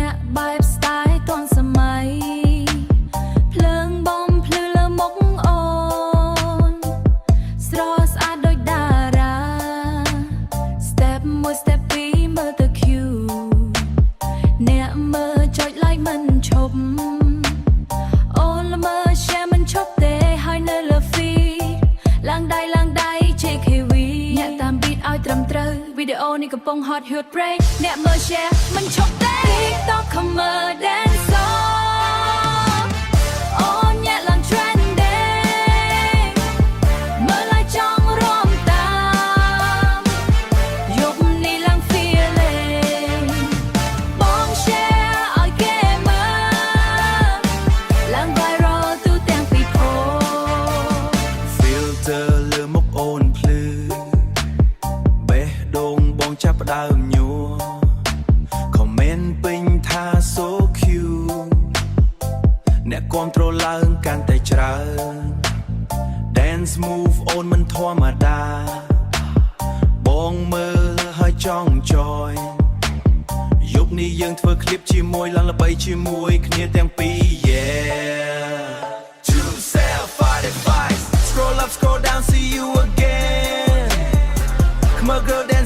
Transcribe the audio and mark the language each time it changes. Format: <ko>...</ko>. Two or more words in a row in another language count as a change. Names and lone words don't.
<km>បែបស្ទាយទាន់សម័យភ្លើងបំភ្លឺលើមុខអូនស្រស់ស្អាតដូចតារា Step មួយ Step ពីរមើ លទៅ cute អ្នកមើលចុច like មិនឈប់អូនល្មើ share មិនឈប់ទេហើយ នៅលើ feed ឡើងដៃ JKV អ្នកតាម beat ឲ្យត្រឹមត្រូវវីដេអូ នេះកំពុង</km> <en>hot hit break</en> <km>អ្នកមើល share មិនឈប់ទេ TikTok ខំមើល</km> <en>dance song</en> <km>អូនអ្នកឡើង trending មើលឲ្យចង់រាំតាមយប់នេះឡើង feeling បង share ឲ្យគេមើលឡើង viral ទូទាំងពិភព filter លើមុខអូនភ្លឺបេះដូងបងចាប់ផ្ដើមញ័រ comment ពេញ ថា</km> <en>so cute</en> <km>អ្នកគាំទ្រឡើងកាន់តែច្រើន</km> <en>dance move</en> <km>អូនមិនធម្មតាបងមើលហើយចង់ join យប់នេះយើងធ្វើ clip ជាមួយឡើងល្បីជាមួយគ្នាទាំងពីរ</km> <en>yeah to self fight scroll up scroll down see you again come on girl</en>